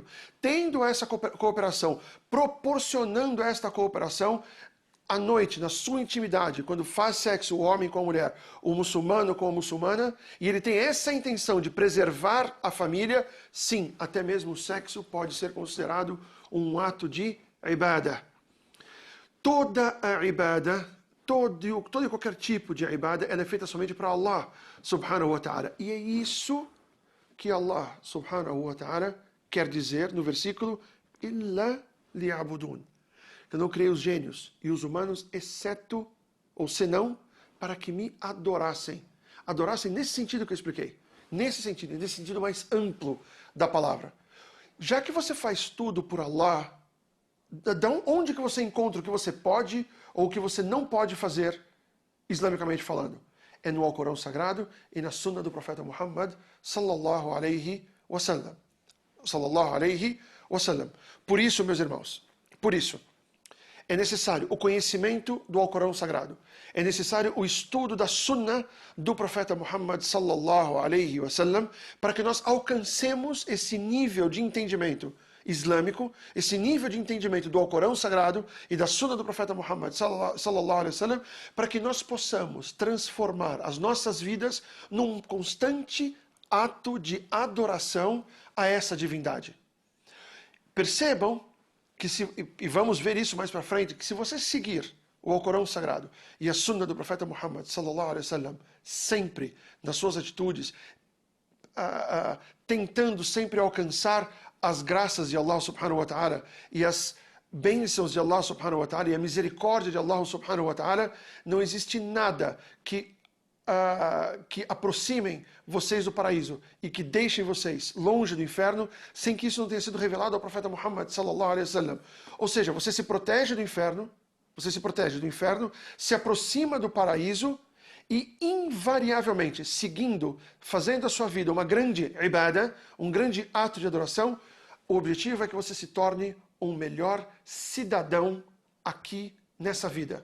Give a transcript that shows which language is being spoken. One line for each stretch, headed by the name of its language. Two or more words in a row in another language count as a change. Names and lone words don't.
Portuguese: Tendo essa cooperação, proporcionando esta cooperação, à noite, na sua intimidade, quando faz sexo o homem com a mulher, o muçulmano com a muçulmana, e ele tem essa intenção de preservar a família, sim, até mesmo o sexo pode ser considerado um ato de ibadah. Toda a ibadah, todo e qualquer tipo de ibadah, ela é feita somente para
Arabic: الله سبحانه وتعالى.
Portuguese: E é isso que
Arabic: الله سبحانه وتعالى
Portuguese: quer dizer no versículo
Arabic: إلا ليعبدون.
Portuguese: Eu não criei os gênios e os humanos, exceto, ou senão, para que me adorassem. adorassem nesse sentido que eu expliquei. Nesse sentido mais amplo da palavra. Já que você faz tudo por Allah, onde que você encontra o que você pode ou o que você não pode fazer, islamicamente falando? É no Alcorão Sagrado e na Sunna do Profeta Muhammad
Arabic: صلى الله عليه وسلم. صلى الله عليه وسلم.
Portuguese: Por isso, meus irmãos, por isso, é necessário o conhecimento do Alcorão Sagrado. É necessário o estudo da Sunna do Profeta Muhammad
Arabic: صلى الله عليه وسلم
Portuguese: para que nós alcancemos esse nível de entendimento islâmico, esse nível de entendimento do Alcorão Sagrado e da Sunna do Profeta Muhammad
Arabic: صلى الله عليه وسلم
Portuguese: para que nós possamos transformar as nossas vidas num constante ato de adoração a essa divindade. Percebam que e vamos ver isso mais para frente, que se você seguir o Alcorão Sagrado e a Sunna do Profeta Muhammad
Arabic: صلى الله عليه وسلم
Portuguese: sempre nas suas atitudes, tentando sempre alcançar as graças de
Arabic: الله سبحانه وتعالى
Portuguese: e as bênçãos de
Arabic: الله سبحانه وتعالى
Portuguese: e a misericórdia de
Arabic: الله سبحانه وتعالى,
Portuguese: não existe nada que aproximem vocês do paraíso e que deixem vocês longe do inferno sem que isso não tenha sido revelado ao profeta Muhammad
Arabic: صلى الله عليه وسلم.
Portuguese: Ou seja, você se protege do inferno, se aproxima do paraíso e invariavelmente, seguindo, fazendo a sua vida uma grande ibadah, um grande ato de adoração, o objetivo é que você se torne um melhor cidadão aqui nessa vida.